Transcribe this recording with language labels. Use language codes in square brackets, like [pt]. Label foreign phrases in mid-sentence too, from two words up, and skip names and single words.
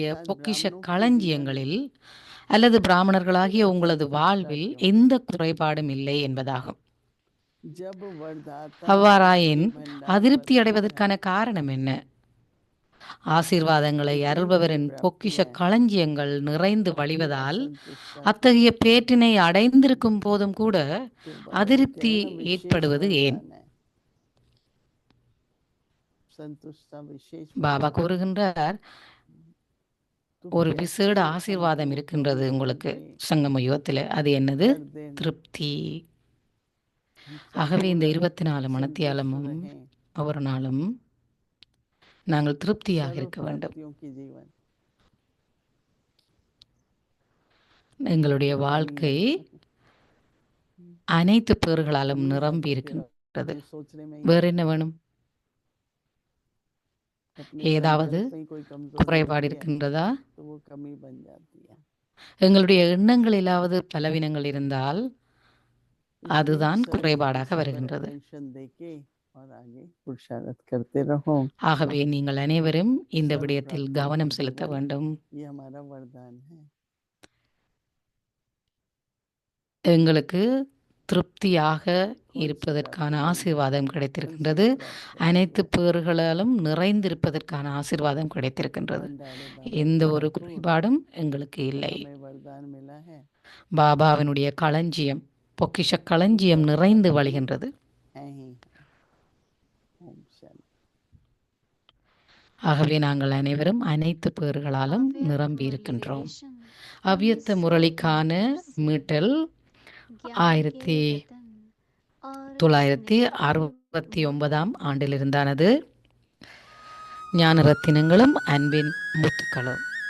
[hi] अर्थात [ta] பொக்கிஷ [hi] ब्राह्मणों के जीवन [ta] களஞ்சியங்களில் அல்லது பிராமணர்களாகிய உங்களது வாழ்வில் [hi] क्यों? [ta] எந்த குறைபாடும் இல்லை என்பதாகும். [hi] जब वरदाता [ta] அவ்வாறாயின் [hi] के भंडार [ta] அதிருப்தி [hi] भरपूर [ta] அடைவதற்கான [hi] है, [ta] காரணம் என்ன? ஆசீர்வாதங்களை [hi] इतनी बड़ी [ta] அருள்பவரின் [hi] प्राप्ति [ta] பொக்கிஷ [hi] है [ta] களஞ்சியங்கள் நிறைந்து [hi] कि [ta] வழிவதால் [hi] असंतुष्टता [ta] அத்தகைய பேற்றினை அடைந்திருக்கும் போதும் கூட [hi] तो बाबा [ta] அதிருப்தி [hi] कहते हैं ना, विशेष [ta] ஏற்படுவது ஏன்? [hi] वरदान है। संतुष्टता विशेष [ta] பாபா [hi] वरदान। [ta] கூறுகின்றார், [hi] तो [ta] ஒரு [hi] कैसे [ta] விசேட ஆசீர்வாதம் [hi] हमको [ta] இருக்கின்றது [hi] 24 [ta] உங்களுக்கு [hi] घंटे [ta] சங்கம யுகத்தில். அது என்னது? [hi] हर दिन [ta] திருப்தி. [hi] हम [ta] ஆகவே இந்த [hi] संपूर्ण 24 संतुष्ट [ta] மணித்தியாலமும் [hi] रहें। [ta] ஒவ்வொரு நாளும் நாங்கள் திருப்தியாக [hi] सर्व [ta] இருக்க வேண்டும். [hi] प्राप्तियों की जीवन [ta] எங்களுடைய வாழ்க்கை அனைத்து பேறுகளாலும் [hi] कमी [ta] நிரம்பி [hi] है तो फिर [ta] இருக்கின்றது. [hi] अपने सोचने में ही [ta] வேற என்ன வேணும்? [hi] अपने [ta] ஏதாவது [hi] संकल्प में ही कोई कमजोरी [ta] குறைபாடு [hi] होती है [ta] இருக்கின்றதா? [hi] तो वो कमी बन जाती है। [ta] எங்களுடைய எண்ணங்களிலாவது பலவீனங்கள் இருந்தால் [hi] इसलिए [ta] அதுதான் [hi] सभी [ta] குறைபாடாக [hi] इस पर [ta] வருகின்றது. [hi] अटेंशन देके और आगे पुरुषार्थ करते रहो। [ta] ஆகவே நீங்கள் அனைவரும் இந்த [hi] सर्व [ta] விடயத்தில் [hi] प्राप्तियों का [ta] கவனம் செலுத்த [hi] जीवन [ta] வேண்டும். [hi] ये हमारा वरदान है। [ta] எங்களுக்கு திருப்தியாக [hi] कौन सी [ta] இருப்பதற்கான [hi] प्राप्ति नहीं है, [ta] ஆசீர்வாதம் [hi] कौन सी [ta] கிடைத்திருக்கின்றது. [hi] प्राप्त [ta] அனைத்து [hi] करती है। [ta] பேறுகளாலும் நிறைந்திருப்பதற்கான ஆசீர்வாதம் கிடைத்திருக்கின்றது. [hi] भंडारे बाबा [ta] எந்த [hi] की [ta] ஒரு [hi] भरपूर [ta] குறைபாடும் எங்களுக்கு இல்லை. [hi] हमें वरदान मिला है। [ta] பாபாவினுடைய களஞ்சியம், பொக்கிஷ களஞ்சியம் [hi] सर्व [ta] நிறைந்து [hi] प्राप्ति [ta] வழிகின்றது. [hi] है ही है। ओम शांति। [ta] ஆகவே நாங்கள் அனைவரும் அனைத்து பேறுகளாலும் நிரம்பி இருக்கின்றோம். அவ்யக்த முரளிக்கான மீட்டல் 1969 ஆண்டிலிருந்தானது. ஞான ரத்தினங்களும் அன்பின் முத்துக்களும்.